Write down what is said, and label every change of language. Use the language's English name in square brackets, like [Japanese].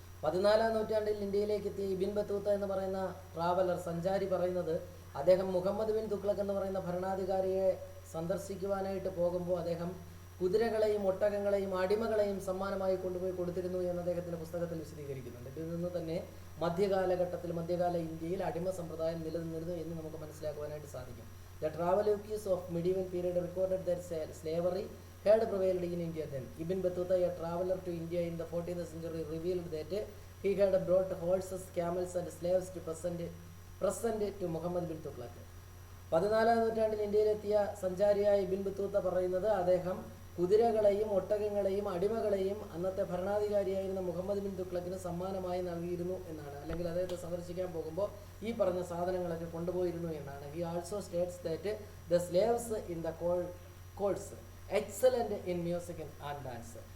[Malayalam] 14-ാം നൂറ്റാണ്ടിൽ ഇന്ത്യയിലേക്ക് എത്തിയ ഇബിൻ ബത്തൂത്ത എന്ന് പറയുന്ന ട്രാവലർ, സഞ്ചാരി പറയുന്നത്, അദ്ദേഹം മുഹമ്മദ് ബിൻ തുഗ്ലക് എന്ന് പറയുന്ന ഭരണാധികാരിയെ സന്ദർശിക്കുവാനായിട്ട് പോകുമ്പോൾ അദ്ദേഹം കുതിരകളെയും ഒട്ടകങ്ങളെയും അടിമകളെയും സമ്മാനമായി കൊണ്ടുപോയി കൊടുത്തിരുന്നു എന്ന് അദ്ദേഹത്തിൻ്റെ പുസ്തകത്തിൽ വിശദീകരിക്കുന്നുണ്ട്. ഇതിൽ നിന്ന് തന്നെ മധ്യകാല ഇന്ത്യയിൽ അടിമ സമ്പ്രദായം നിലനിന്നിരുന്നു എന്ന് നമുക്ക് മനസ്സിലാക്കുവാനായിട്ട് സാധിക്കും. [English] The travelogues of medieval period recorded that slavery had prevailed in India then. Ibn Battuta, a traveler to India in the 14th century, revealed that he had brought horses, camels and slaves to present to Muhammad bin Tughlaq. [Malayalam] 14-ാം നൂറ്റാണ്ടിൽ ഇന്ത്യയിലെത്തിയ സഞ്ചാരിയായ ഇബിൻ Battuta പറയുന്നത്, അദ്ദേഹം കുതിരകളെയും ഒട്ടകങ്ങളെയും അടിമകളെയും അന്നത്തെ ഭരണാധികാരിയായിരുന്ന Muhammad bin തുഗ്ലക്കിന് സമ്മാനമായി നൽകിയിരുന്നു എന്നാണ്. അല്ലെങ്കിൽ അദ്ദേഹത്തെ സന്ദർശിക്കാൻ പോകുമ്പോൾ ഈ പറഞ്ഞ സാധനങ്ങളൊക്കെ കൊണ്ടുപോയിരുന്നു എന്നാണ്. [English] He also states that the slaves in the course excellent in music and dance.